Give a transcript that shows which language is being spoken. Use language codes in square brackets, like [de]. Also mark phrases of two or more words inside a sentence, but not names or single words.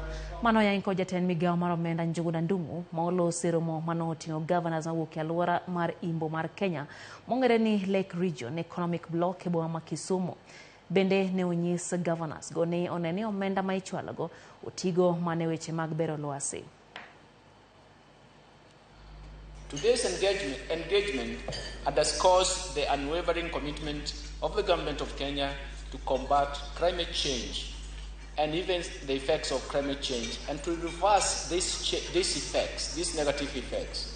[luo] Mano yainko jatend migawo mar omenda Njuguna Ndung'u ma olosi romo mano oting'o governors mawuok e alwora mar Imbo mar Kenya mong'ere ni Lake Region Economic Block e boma ma Kisumu. Bende ne onyis governors go ne oneni omenda ma ichwalogo otigo mane weche mag bero lwasi. [en] Today's engagement underscores the unwavering commitment of the government of Kenya to combat climate change and even the effects of climate change, and to reverse these negative effects.